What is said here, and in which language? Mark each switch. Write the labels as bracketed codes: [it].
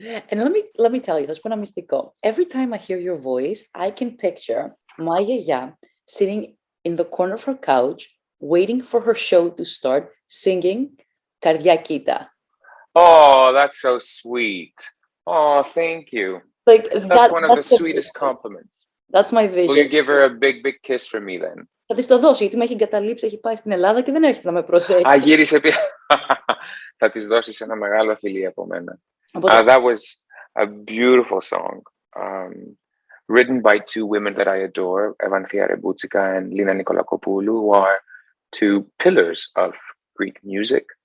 [en] And let me tell you, [el] θα σου πω ένα μυστικό. [en] Every time I hear your voice, I can picture my γιαγιά sitting in the corner of her couch, waiting for her show to start, singing Καρδιά κοίτα. Oh, that's so sweet. Oh, thank you. Like That's one of the sweetest compliments. That's my vision. Will you give her a big, big kiss from me then? [el] Θα της το δώσω, γιατί με έχει εγκαταλείψει, έχει πάει στην Ελλάδα και δεν έρχεται να με προσέχει. Γύρισε πια. Θα της δώσεις ένα μεγάλο φιλί από μένα. [en] That was a beautiful song. Written by two women that I adore, Evanthia Reboutsika and Lina Nikolakopoulou, who are two pillars of Greek music.